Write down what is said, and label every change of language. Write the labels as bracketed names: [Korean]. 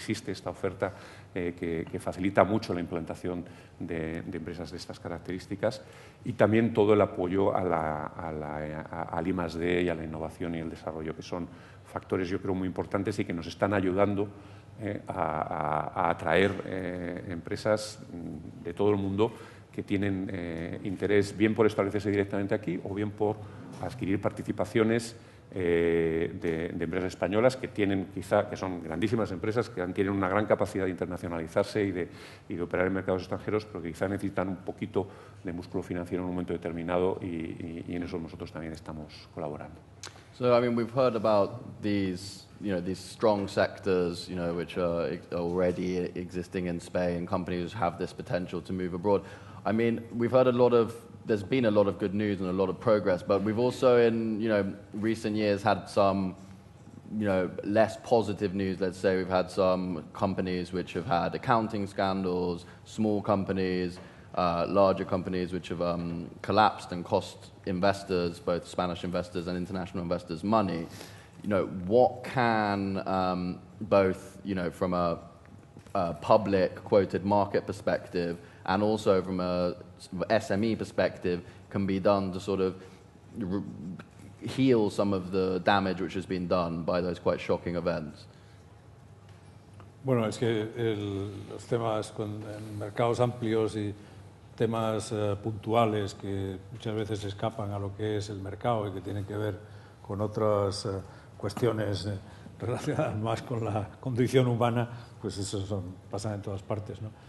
[Spanish] Existe esta oferta que facilita mucho la implantación de empresas de estas características y también todo el apoyo al I+D y a la innovación y el desarrollo, que son factores, yo creo, muy importantes y que nos están ayudando a atraer empresas de todo el mundo que tienen interés bien por establecerse directamente aquí o bien por adquirir participaciones de empresas españolas que son grandísimas empresas, que tienen una gran capacidad de internacionalizarse y de operar en mercados extranjeros, pero que quizá necesitan un poquito de músculo financiero en un momento determinado y en eso nosotros también estamos colaborando. [English] So, I mean, we've heard about these strong sectors, which are already existing in Spain, companies have this potential to move abroad. I mean, we've heard there's been a lot of good news and a lot of progress, but we've also in, recent years had some, less positive news. Let's say we've had some companies which have had accounting scandals, small companies, larger companies which have collapsed and cost investors, both Spanish investors and international investors, money. What can both, from a public quoted market perspective and also from a SME perspective, can be done to sort of heal some of the damage which has been done by those quite shocking events? [Spanish] Bueno, es que los temas en mercados amplios y temas puntuales que muchas veces escapan a lo que es el mercado y que tienen que ver con otras cuestiones relacionadas más con la condición humana, pues eso pasan en todas partes, ¿no?